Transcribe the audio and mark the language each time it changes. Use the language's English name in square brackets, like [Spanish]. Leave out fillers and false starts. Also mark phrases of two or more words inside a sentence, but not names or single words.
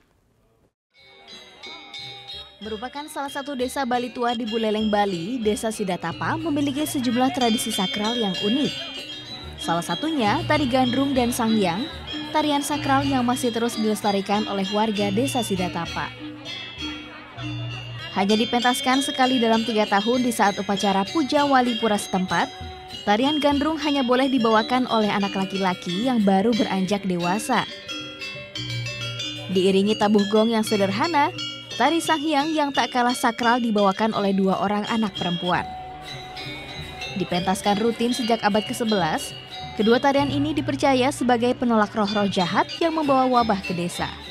[Indonesian] Merupakan salah satu desa Bali tua di Buleleng, Bali, Desa Sidatapa memiliki sejumlah tradisi sakral yang unik. Salah satunya tari gandrung dan sanghyang, tarian sakral yang masih terus dilestarikan oleh warga Desa Sidatapa. Hanya dipentaskan sekali dalam 3 tahun di saat upacara puja wali pura setempat, tarian gandrung hanya boleh dibawakan oleh anak laki-laki yang baru beranjak dewasa. Diiringi tabuh gong yang sederhana, tari sanghyang yang tak kalah sakral dibawakan oleh 2 orang anak perempuan. Dipentaskan rutin sejak abad ke-11, kedua tarian ini dipercaya sebagai penolak roh-roh jahat yang membawa wabah ke desa.